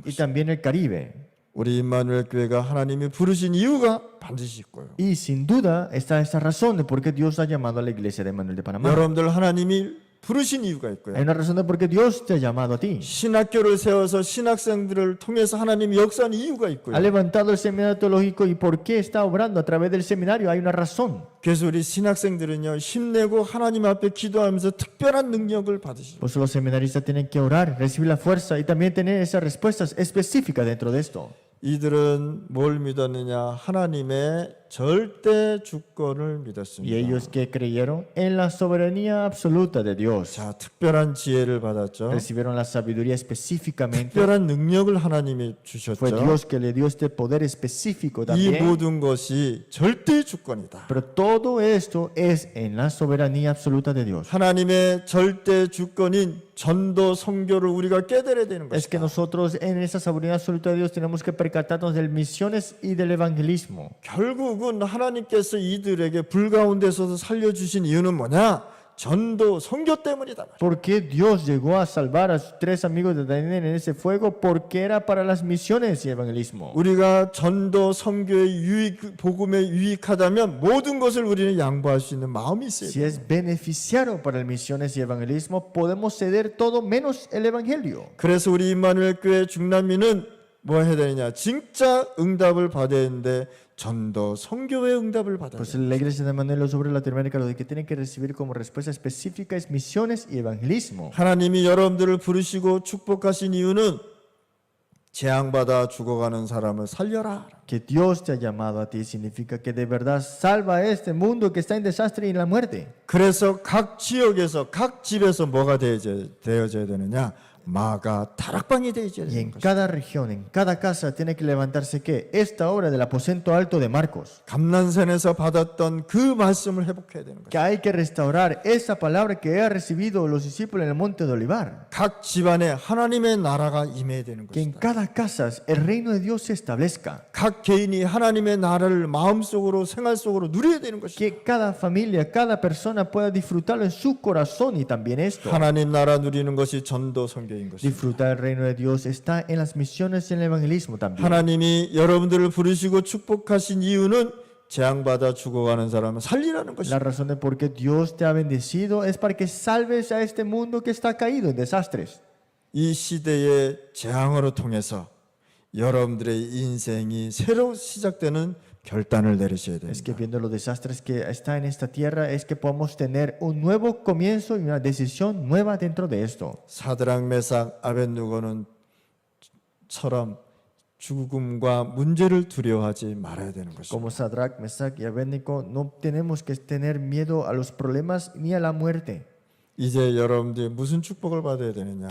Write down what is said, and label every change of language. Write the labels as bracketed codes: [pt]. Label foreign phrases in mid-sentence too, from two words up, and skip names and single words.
[es] y [ko] 것. [es] también el Caribe. [ko] 우리 임마누엘 교회가 하나님이 부르신 이유가 반드시 있고요. [es] Y sin duda está esa razón de por qué Dios ha llamado a la iglesia de Emmanuel de Panamá. [ko] 여러분들 하나님이 부르신 이유가 있고요. [es] Hay una razón de por qué Dios te ha llamado a ti. [ko] 신학교를 세워서 신학생들을 통해서 하나님이 역사하는 이유가 있고요. [es] Ha levantado el seminario teológico y por qué está obrando a través del seminario. Hay una razón. [ko] 그래서 우리 신학생들은요, 힘내고 하나님 앞에 기도하면서 특별한 능력을 받으시죠. [es] Por eso los seminaristas tienen que orar, recibir la fuerza y también tener esas respuestas específicas dentro de esto. [ko] 이들은 뭘 믿었느냐? 하나님의 절대 주권을 [es] Y [ko] 믿었습니다. [es] ellos que creyeron en la soberanía absoluta de Dios. [ko] 자, 특별한 지혜를 받았죠. [es] Recibieron la sabiduría específicamente. [ko] 특별한 능력을 하나님이 [es] Fue [ko] 주셨죠. [es] Dios que le dio este poder específico [ko] 이 [es] también. [ko] 모든 것이 절대 주권이다. [es] Pero todo esto es en la soberanía absoluta de Dios. [ko] 하나님의 절대 주권인 전도 선교를 우리가 깨달아야 되는 [es] Es que [ko] 것이다. [es] nosotros en esa soberanía absoluta de Dios tenemos que percatarnos de misiones y del evangelismo. [ko] 결국은 하나님께서 이들에게 불가운데서도 살려주신 이유는 뭐냐? 전도 선교 때문이다. [es] ¿Por qué Dios llegó a salvar a sus tres amigos de Daniel en ese fuego? Porque era para las misiones y evangelismo. [ko] 우리가 전도 선교의 복음에 유익하다면 모든 것을 우리는 양보할 수 있는 마음이 있어야 [es] Si [ko] 돼요. [es] es beneficiario para las misiones y evangelismo, podemos ceder todo menos el evangelio. [ko] 그래서 우리 임마누엘 교회 중남미는 뭐 해야 되느냐? 진짜 응답을 받아야 되는데 전도 선교의 응답을 받아야 [es] Pues [ko] 돼요. [es] la iglesia de Manuel sobre Latinoamérica lo que tienen que recibir como respuesta específica es misiones y evangelismo. [ko] 하나님이 여러분들을 부르시고 축복하신 이유는 재앙받아 죽어가는 사람을 살려라. [es] Que Dios te ha llamado a ti significa que de verdad salva a este mundo que está en desastre y en la muerte. [ko] 그래서 각 지역에서 각 집에서 뭐가 되어져야 되느냐? 마가 다락방이 되어져야 [es] Y [ko] 되는 [es] en [ko] 것이다. [es] cada región, en cada casa, tiene que levantarse ¿qué? Esta obra del aposento alto de Marcos. [ko] 감난산에서 받았던 그 말씀을 회복해야 되는 [es] Que [ko] 것이다. [es] hay que restaurar esa palabra que han recibido los discípulos en el monte de Olivar. [ko] 각 집안에 하나님의 나라가 임해야 되는 [es] Que en [ko] 것이다. [es] cada casa el reino de Dios se establezca. [ko] 각 개인이 하나님의 나라를 마음속으로 생활 속으로 누려야 되는 것이다. [es] Que cada familia, cada persona pueda disfrutarlo en su corazón y también esto. [ko] 하나님 나라 누리는 것이 전도 선교인 것이다. [es] Disfrutar el reino de Dios está en las misiones y en el evangelismo también. [ko] 하나님이 여러분들을 부르시고 축복하신 이유는 재앙받아 죽어가는 사람을 살리라는 [es] La [ko] 것이다. [es] razón de por qué Dios te ha bendecido es para que salves a este mundo que está caído en desastres. [ko] 이 시대의 재앙으로 통해서 여러분들의 인생이 새로 시작되는 결단을 내리셔야 [es] Es que [ko] 됩니다. [es] viendo los desastres que está en esta tierra es que podamos tener un nuevo comienzo y una decisión nueva dentro de esto. [ko] 사드락 메삭 아벳누고는 처럼 죽음과 문제를 두려워하지 말아야 되는 것입니다. [es] Como Sadrach, Mesach y Abednego, no tenemos que tener miedo a los problemas ni a la muerte. [ko] 이제 여러분들이 무슨 축복을 받아야 되느냐?